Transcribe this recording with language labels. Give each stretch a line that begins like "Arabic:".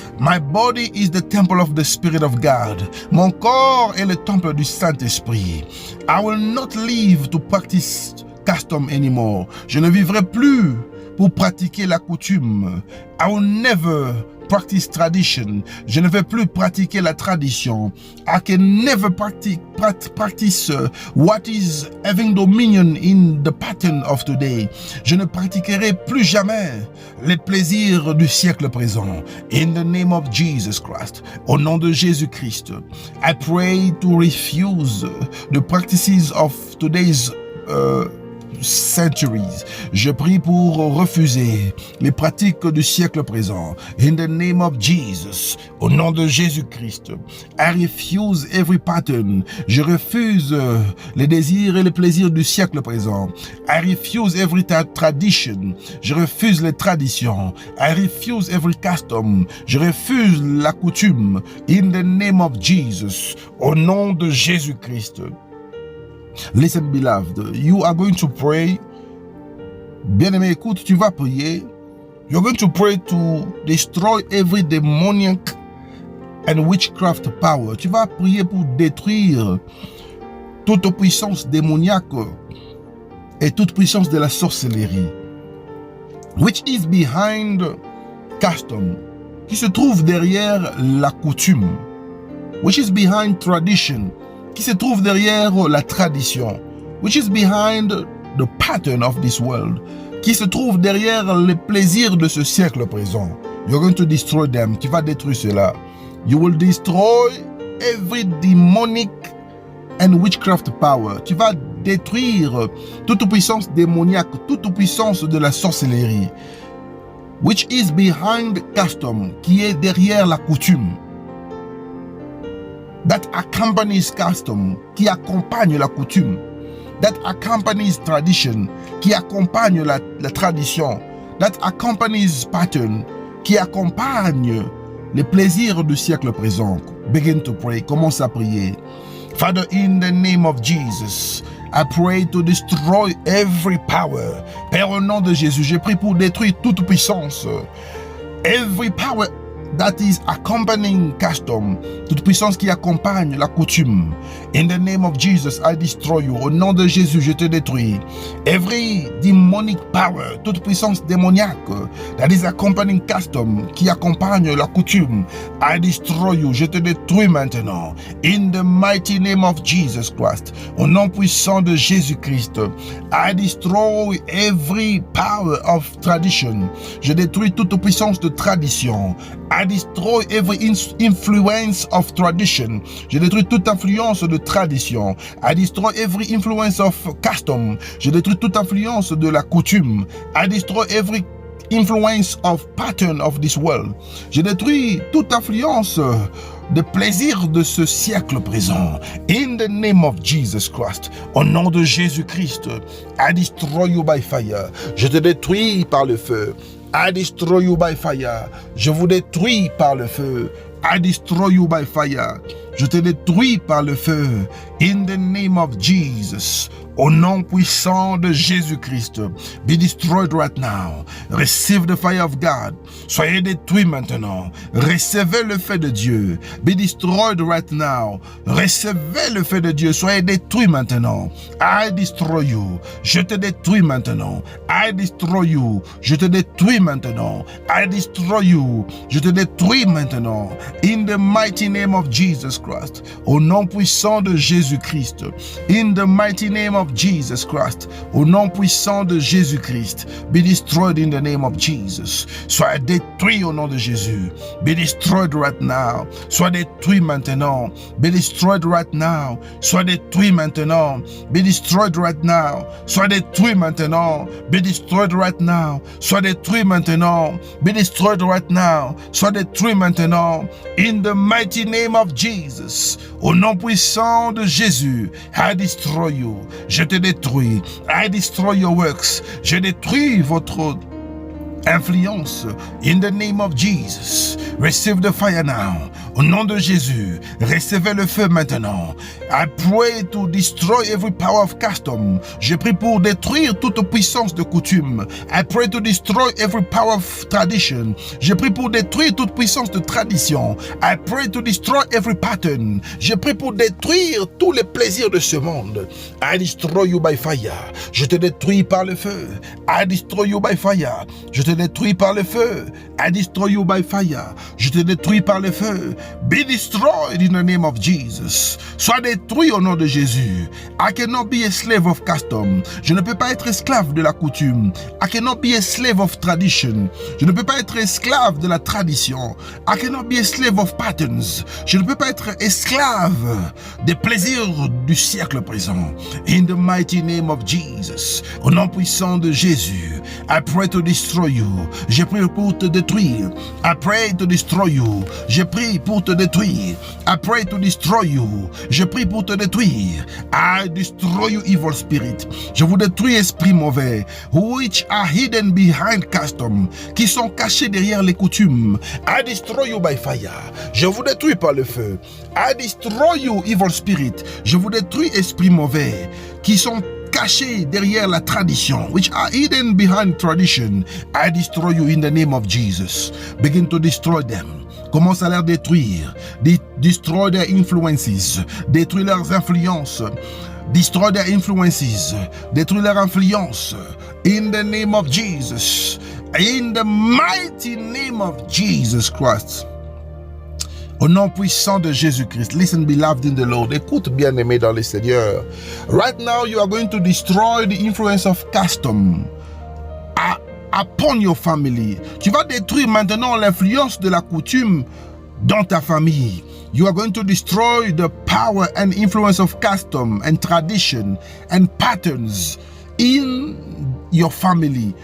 English: My body is the temple of the Spirit of God.
French: Mon corps est le temple du Saint-Esprit.
English: I will not live to practice custom anymore.
French: Je ne vivrai plus pour pratiquer la coutume.
English: I will never practice tradition.
French: Je ne vais plus pratiquer la tradition.
English: I can never practice what is having dominion in the pattern of today.
French: Je ne pratiquerai plus jamais les plaisirs du siècle présent.
English: In the name of Jesus Christ,
French: au nom de Jésus-Christ,
English: I pray to refuse the practices of today's centuries.
French: Je prie pour refuser les pratiques du siècle présent.
English: In the name of Jesus,
French: au nom de Jésus-Christ,
English: I refuse every pattern.
French: Je refuse les désirs et les plaisirs du siècle présent.
English: I refuse every tradition.
French: Je refuse les traditions.
English: I refuse every custom.
French: Je refuse la coutume.
English: In the name of Jesus,
French: au nom de Jésus-Christ.
English: Listen, beloved, you are going to pray.
French: Bien-aimé, écoute, tu vas prier.
English: You're going to pray to destroy every demoniac and witchcraft power.
French: Tu vas prier pour détruire toute puissance démoniaque et toute puissance de la sorcellerie.
English: Which is behind custom.
French: Qui se trouve derrière la coutume.
English: Which is behind tradition.
French: Qui se trouve derrière la tradition,
English: which is behind the pattern of this world,
French: qui se trouve derrière les plaisirs de ce siècle présent.
English: You're going to destroy them.
French: Tu vas détruire cela.
English: You will destroy every demonic and witchcraft power.
French: Tu vas détruire toute puissance démoniaque, toute puissance de la sorcellerie.
English: Which is behind custom,
French: qui est derrière la coutume.
English: That accompanies custom,
French: qui accompagne la coutume.
English: That accompanies tradition,
French: qui accompagne la tradition.
English: That accompanies pattern,
French: qui accompagne les plaisirs du siècle présent.
English: Begin to pray.
French: Commence à prier.
English: Father, in the name of Jesus, I pray to destroy every power.
French: Père, au nom de Jésus, je prie pour détruire toute puissance.
English: Every power that is accompanying custom,
French: toute puissance qui accompagne la coutume.
English: In the name of Jesus, I destroy you.
French: Au nom de Jésus, je te détruis.
English: Every demonic power,
French: toute puissance démoniaque
English: that is accompanying custom,
French: qui accompagne la coutume,
English: I destroy you.
French: Je te détruis maintenant.
English: In the mighty name of Jesus Christ,
French: au nom puissant de Jésus-Christ,
English: I destroy every power of tradition.
French: Je détruis toute puissance de tradition.
English: I destroy every influence of tradition.
French: Je détruis toute influence de tradition.
English: I destroy every influence of custom.
French: Je détruis toute influence de la coutume.
English: I destroy every influence of pattern of this world.
French: Je détruis toute influence de plaisir de ce siècle présent.
English: In the name of Jesus Christ,
French: au nom de Jésus-Christ,
English: I destroy you by fire.
French: Je te détruis par le feu.
English: I destroy you by fire.
French: Je vous détruis par le feu.
English: I destroy you by fire.
French: Je te détruis par le feu.
English: In the name of Jesus.
French: Au nom puissant de Jésus-Christ.
English: Be destroyed right now. Receive the fire of God.
French: Soyez détruits maintenant. Recevez le feu de Dieu.
English: Be destroyed right now.
French: Recevez le feu de Dieu. Soyez détruits maintenant.
English: I destroy you.
French: Je te détruis maintenant.
English: I destroy you.
French: Je te détruis maintenant.
English: I destroy you.
French: Je te détruis maintenant.
English: In the mighty name of Jesus Christ.
French: Au nom puissant de Jésus-Christ.
English: In the mighty name of Jesus Christ.
French: Au nom puissant de Jésus-Christ.
English: Be destroyed in the name of Jesus.
French: Sois détruit au nom de Jésus.
English: Be destroyed right now.
French: Sois détruit maintenant.
English: Be destroyed right now.
French: Sois détruit maintenant.
English: Be destroyed right now.
French: Sois détruit maintenant.
English: Be destroyed right now.
French: Sois détruit maintenant.
English: Be destroyed right now.
French: Sois détruit maintenant.
English: In the mighty name of Jesus.
French: Au nom puissant de Jésus.
English: I destroy you.
French: Je te détruis.
English: I destroy your works.
French: Je détruis votre influence.
English: In the name of Jesus. Receive the fire now.
French: Au nom de Jésus, recevez le feu maintenant.
English: I pray to destroy every power of custom.
French: Je prie pour détruire toute puissance de coutume.
English: I pray to destroy every power of tradition.
French: Je prie pour détruire toute puissance de tradition.
English: I pray to destroy every pattern.
French: Je prie pour détruire tous les plaisirs de ce monde.
English: I destroy you by fire.
French: Je te détruis par le feu.
English: I destroy you by fire.
French: Je te détruis par le feu.
English: I destroy you by fire.
French: Je te détruis par le feu.
English: Be destroyed in the name of Jesus.
French: Sois détruit au nom de Jésus.
English: I cannot be a slave of custom.
French: Je ne peux pas être esclave de la coutume.
English: I cannot be a slave of tradition.
French: Je ne peux pas être esclave de la tradition.
English: I cannot be a slave of patterns.
French: Je ne peux pas être esclave des plaisirs du siècle présent.
English: In the mighty name of Jesus.
French: Au nom puissant de Jésus.
English: I pray to destroy you.
French: Je prie pour te détruire.
English: I pray to destroy you.
French: Je prie pour te détruire.
English: I pray to destroy you.
French: Je prie pour te détruire.
English: I destroy you, evil spirit.
French: Je vous détruis, esprit mauvais,
English: which are hidden behind custom,
French: qui sont cachés derrière les coutumes.
English: I destroy you by fire.
French: Je vous détruis par le feu.
English: I destroy you, evil spirit.
French: Je vous détruis, esprit mauvais, qui sont cachés derrière la tradition,
English: which are hidden behind tradition. I destroy you in the name of Jesus. Begin to destroy them.
French: Commence à les détruire.
English: Destroy their influences.
French: Détruis leurs influences.
English: Destroy their influences.
French: Détruis leur influence.
English: In the name of Jesus. In the mighty name of Jesus Christ.
French: Au nom puissant de Jésus-Christ.
English: Listen, beloved in the Lord.
French: Écoute, bien-aimé dans le Seigneur.
English: Right now, you are going to destroy the influence of custom. upon your family.
French: Tu vas détruire maintenant l'influence de la coutume dans ta famille.
English: You are going to destroy the power and influence of custom and tradition and patterns in your family.